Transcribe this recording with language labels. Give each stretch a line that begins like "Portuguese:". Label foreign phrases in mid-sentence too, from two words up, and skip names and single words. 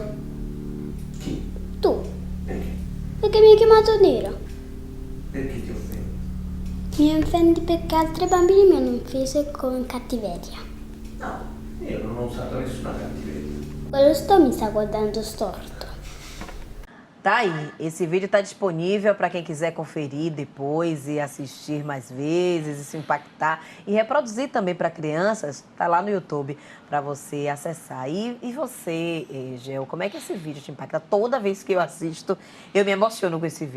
Italian: Chi? Tu. Perché? Perché mi hai chiamato nera. Perché ti offendi? Mi offendi perché altri bambini mi hanno offeso con cattiveria. No, io non ho usato nessuna cattiveria. Quello mi sta guardando storto.
Portuguese: Tá aí, esse vídeo está disponível para quem quiser conferir depois e assistir mais vezes e se impactar e reproduzir também para crianças, tá lá no YouTube para você acessar. E você, Gel, como é que esse vídeo te impacta? Toda vez que eu assisto, eu me emociono com esse vídeo.